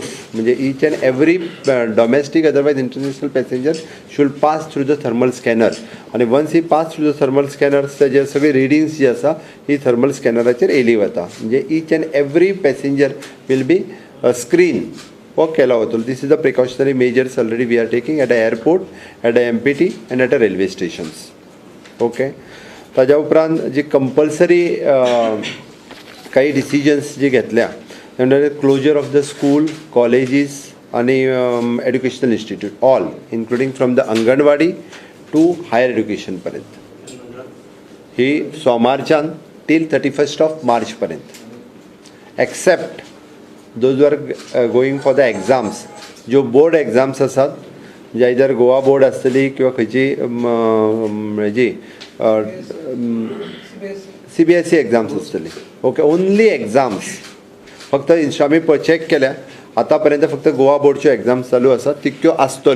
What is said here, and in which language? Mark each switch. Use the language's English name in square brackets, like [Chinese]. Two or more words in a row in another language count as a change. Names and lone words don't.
[English] म्हणजे each and every domestic otherwise international passenger should pass through the thermal scanner आणि once he pass through the thermal scanner [Konkani] ताजेर सगळी रिडिंग्स जी आसा ही थर्मल स्कॅनराचेर येयली वता. [English] म्हणजे each and every passenger will be screen [Konkani] हो केलो वतलो. [English] This is the precautionary measures already we are taking at the airport, at the MPT and at the railway stations. [Konkani] ओके, ताज्या उपरांत जी कंपल्सरी काही डिसिजन्स जी घेतल्या [English] closure of the school, colleges आणि educational institute all including from the अंगणवाडी to higher education [Konkani] पर्यंत ही सोमारच्यान टील 31 मार्च पर्यंत [English] except those are going for the exams [Konkani] ज्यो बोर्ड एग्जाम्स आसात म्हणजे आयदर गोवा बोर्ड आसतली किंवा खंयची हेजी CBSE एग्जाम्स आसतली. ओके, [English] only exams [Konkani] फक्त आमी चॅक केल्या आतां पर्यंत फक्त गोवा बोर्डच्यो एग्जाम्स चालू आसा तितक्यो आसतल्यो.